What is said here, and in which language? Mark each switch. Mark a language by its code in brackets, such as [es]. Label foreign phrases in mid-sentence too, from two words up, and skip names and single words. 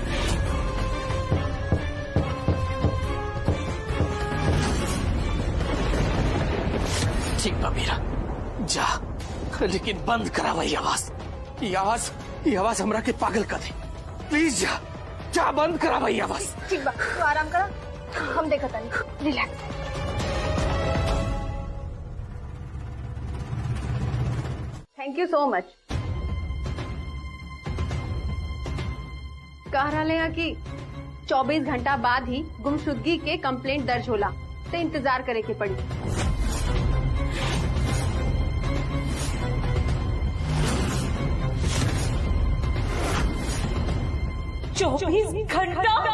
[bho] ठीक बा मीरा, जा, लेकिन बंद करावा ये आवाज। ये आवाज हमरा के पागल कर दे। प्लीज जा, जा बंद करावा ये आवाज। ठीक बा, तू आराम करा, हम देखा तानी। [en] relax. thank you so much. [bho] कह रहा है कि 24 घंटा बाद ही गुमशुदगी के कंप्लेंट दर्ज होला, तो इंतजार करे के पड़ी। 24 घंटा?